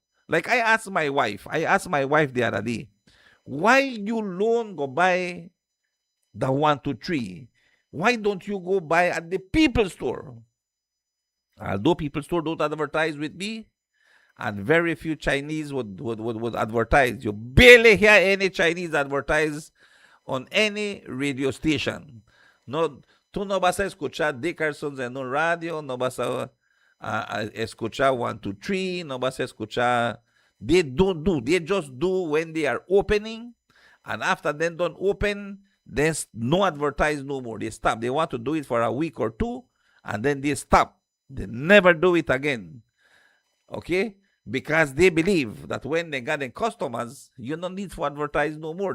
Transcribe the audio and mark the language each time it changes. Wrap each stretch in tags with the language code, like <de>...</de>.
<en>Like I asked my wife the other day, why you alone go buy the 123? Why don't you go buy at the people store? Although people store don't advertise with me, and very few Chinese would advertise. You barely hear any Chinese advertise on any radio station.</en> <es>No, tú no vas a escuchar Dickerson's en un radio, no vas a escuchar 123, no vas a escuchar.</es> <en>They don't do. They just do when they are opening, and after they don't open, there's no advertise no more. They stop. They want to do it for a week or two, and then they stop. They never do it again. Okay? Because they believe that when they got in customers, you don't need to advertise no more.</en>